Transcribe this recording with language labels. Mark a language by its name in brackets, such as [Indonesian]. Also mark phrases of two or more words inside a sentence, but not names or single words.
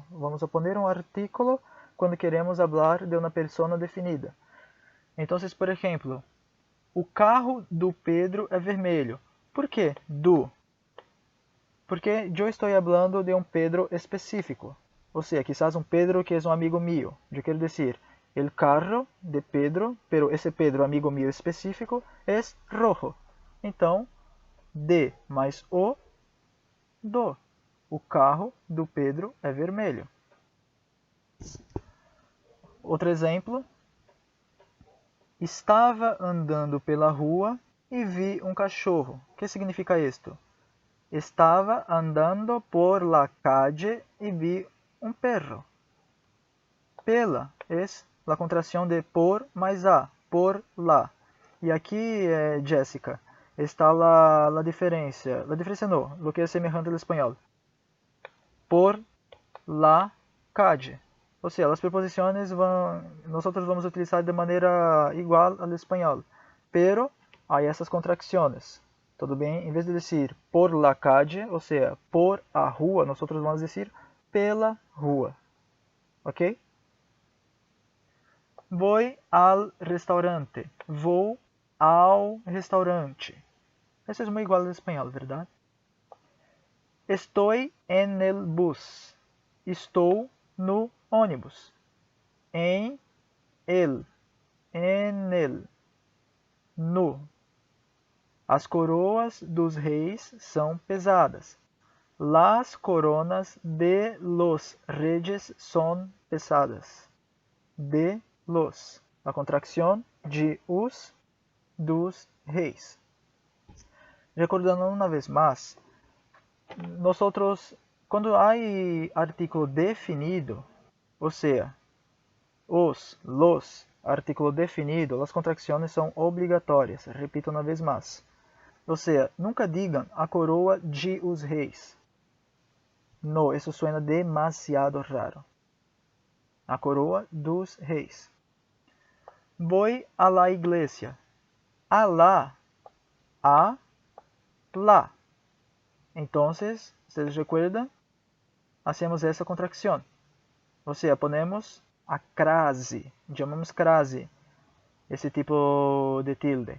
[Spanish] Vamos a poner [Portuguese] um artículo quando queremos falar de uma pessoa definida. Então, por exemplo, o carro do Pedro é vermelho. Por quê? Porque eu estou falando de um Pedro específico. Ou seja, quizás um Pedro que é um amigo meu. Eu quero dizer, [Spanish] el carro de Pedro, pero [Portuguese] esse Pedro amigo meu específico, é rojo. Então, de mais o, do. O carro do Pedro é vermelho. Outro exemplo. Estava andando pela rua e vi um cachorro. O que significa isto? Estava andando [Spanish] por la calle [Portuguese] e vi um perro. Pela é a contração de por mais a, por lá. E aqui, Jessica, está a diferença. A diferença não, o que é semelhante ao espanhol. [Spanish] Por la calle. [Portuguese] Ou seja, as preposições nós vamos utilizar de maneira igual ao espanhol. Pero há essas contracções. Tudo bem? Em vez de dizer [Spanish] por la calle, [Portuguese] ou seja, por a rua, nós vamos dizer pela rua. [Spanish] Ok? Voy al restaurante. [Portuguese] Vou ao restaurante. Isso é muito igual ao espanhol, verdade? [Spanish] Estou en el bus. [Portuguese] Estou no ônibus. [Spanish] En el. [Portuguese] No. As coroas dos reis são pesadas. [Spanish] Las coronas de los reyes son pesadas. De los. [Portuguese] A contracção de os dos reis. Recordando uma vez mais, quando há artículo definido, ou seja, los, artículo definido, as contracções são obrigatórias. Repito uma vez mais. Ou seja, nunca digam a coroa de os reis. Não, isso [Spanish] suena demasiado raro. [Portuguese] A coroa dos reis. [Spanish] Voy a la iglesia. [Portuguese] A lá. Então, vocês recordam? Hacemos essa contracção. Ou seja, ponemos a crase. Chamamos crase. Esse tipo de tilde.